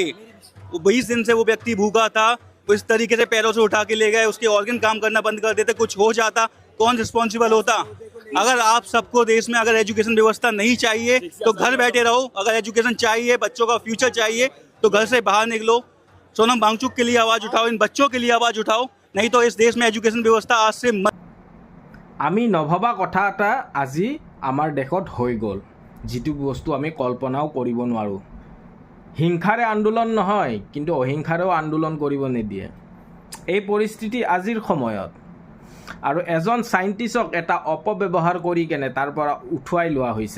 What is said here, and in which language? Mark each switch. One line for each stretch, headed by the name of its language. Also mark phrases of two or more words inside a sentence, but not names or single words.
Hindi: 20 दिन से वो व्यक्ति भूखा था, वो इस तरीके से पैरों से उठा के ले गए, उसके ऑर्गन काम करना बंद कर देते, कुछ हो जाता, कौन रिस्पॉन्सिबल होता? अगर आप सबको देश में अगर एजुकेशन व्यवस्था नहीं चाहिए तो घर बैठे रहो, अगर एजुकेशन चाहिए, बच्चों का फ्यूचर चाहिए तो घर से बाहर निकलो। सोनम वांगचुक के लिए आवाज़ उठाओ, इन बच्चों के लिए आवाज़ उठाओ, नहीं तो इस देश में एजुकेशन व्यवस्था आज से
Assamese: আমি নভবা কথা এটা আজি আমাৰ দেশত হৈ গ'ল, যিটো বস্তু আমি কল্পনাও কৰিব নোৱাৰোঁ। হিংসাৰে আন্দোলন নহয়, কিন্তু অহিংসাৰেও আন্দোলন কৰিব নিদিয়ে এই পৰিস্থিতি আজিৰ সময়ত। আৰু এজন চাইণ্টিষ্টক এটা অপব্যৱহাৰ কৰি কেনে তাৰ পৰা উঠুৱাই লোৱা হৈছে।